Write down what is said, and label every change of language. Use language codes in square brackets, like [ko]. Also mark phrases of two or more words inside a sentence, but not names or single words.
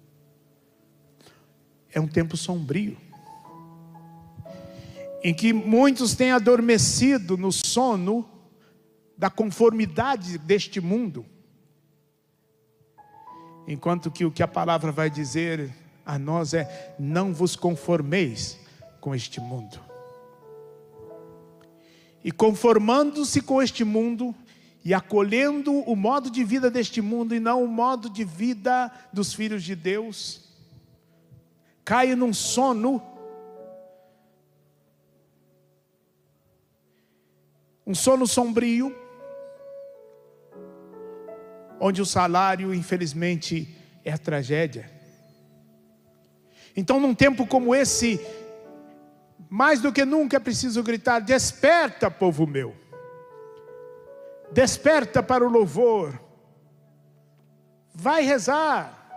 [pt] É um tempo sombrio, em que muitos têm adormecido no sono da conformidade deste mundo, enquanto que o que a palavra vai dizer a nós é: não vos conformeis com este mundo. E conformando-se com este mundo e acolhendo o modo de vida deste mundo e não o modo de vida dos filhos de Deus, cai num sono, um sono sombrio, onde o salário, infelizmente, é a tragédia. Então, num tempo como esse, mais do que nunca é preciso gritar: desperta, povo meu. Desperta para o louvor. Vai rezar.